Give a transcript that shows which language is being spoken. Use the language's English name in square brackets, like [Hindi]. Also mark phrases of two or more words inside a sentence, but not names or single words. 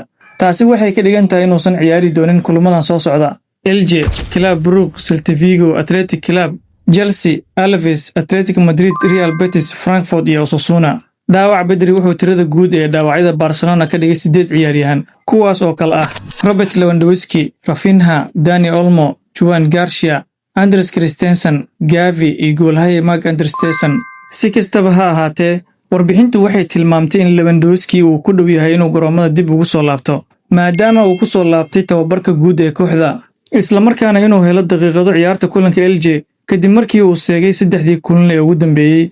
[Somali] Taasi waxay ka dhigan tahay inuusan ciyaari doonin kulamadan soo socda. Elche, Club Brugge, Celta Vigo, Athletic Club, Chelsea, Alaves, Atletico Madrid, Real Betis, Frankfurt iyo Osasuna. Dhaawac Pedri wuxuu tirada guud ee dhaawacyada Barcelona ka dhigay 8 ciyaaryahan, kuwaas oo kala ah Robert Lewandowski, Rafinha, Dani Olmo, Juan Garcia, Andres Christensen, Gavi iyo goolhaye Marc André Ter Stegen. Si kastaba ha ahaatee, warbixintu waxay tilmaamtay in Lewandowski uu ku dhow yahay inuu garoomada dib ugu soo laabto, maadaama uu ku soo laabtay tababarka guud ee kooxda, isla markaana inuu helo daqiiqado ciyaarta kulanka Elche kadib markii uu seegay 3 kulan ee ugu dambeeyay.